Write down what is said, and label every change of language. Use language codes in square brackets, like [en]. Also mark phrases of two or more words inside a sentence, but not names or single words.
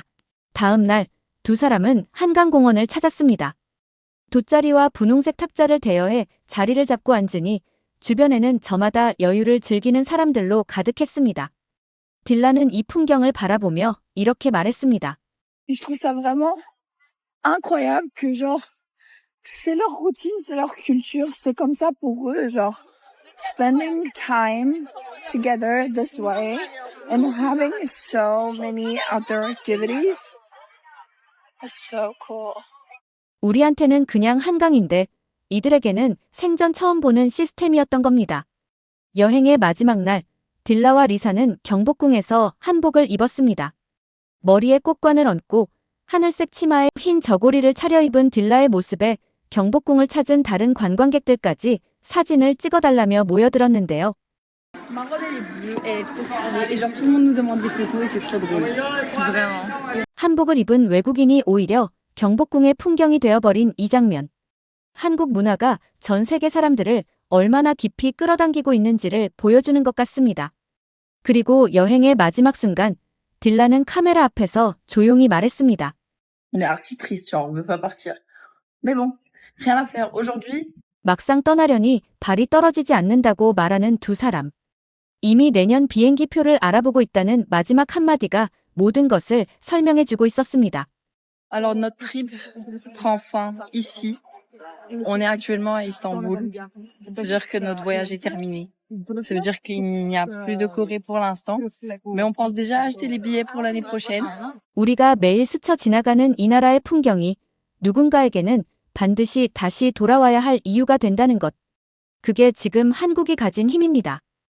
[ko] 다음 날 두 사람은 한강공원을 찾았습니다. 돗자리와 분홍색 탁자를 대여해 자리를 잡고 앉으니 주변에는 저마다 여유를 즐기는 사람들로 가득했습니다. 딜라는 이 풍경을 바라보며 이렇게 말했습니다. [fr] Et je trouve ça vraiment incroyable que genre c'est leur routine, c'est leur culture, c'est comme ça pour eux, genre [en] spending time together this way and having so many outdoor activities. That's so cool. [ko] 우리한테는 그냥 한강인데 이들에게는 생전 처음 보는 시스템이었던 겁니다. 여행의 마지막 날, 딜라와 리사는 경복궁에서 한복을 입었습니다. 머리에 꽃관을 얹고 하늘색 치마에 흰 저고리를 차려입은 딜라의 모습에 경복궁을 찾은 다른 관광객들까지 사진을 찍어달라며 모여들었는데요. [fr] Ma robe elle est bleue, elle est trop stylée et genre tout le monde nous demande des photos et c'est trop drôle. Vraiment. [ko] 한복을 입은 외국인이 오히려 경복궁의 풍경이 되어버린 이 장면. 한국 문화가 전 세계 사람들을 얼마나 깊이 끌어당기고 있는지를 보여주는 것 같습니다. 그리고 여행의 마지막 순간, 딜라는 카메라 앞에서 조용히 말했습니다. [fr] On est archi triste, genre on veut pas partir. Mais bon, rien à faire. Aujourd'hui, [ko] 막상 떠나려니 발이 떨어지지 않는다고 말하는 두 사람. 이미 내년 비행기 표를 알아보고 있다는 마지막 한마디가 모든 것을 설명해주고 있었습니다. [fr] alors notre trip prend fin ici. On est actuellement à Istanbul. C'est-à-dire que notre voyage est terminé. Ça veut dire qu'il n'y a plus de Corée pour l'instant. Mais on pense déjà acheter les billets pour l'année prochaine. [ko] 우리가 매일 스쳐 지나가는 이 나라의 풍경이 누군가에게는 반드시 다시 돌아와야 할 이유가 된다는 것. 그게 지금 한국이 가진 힘입니다.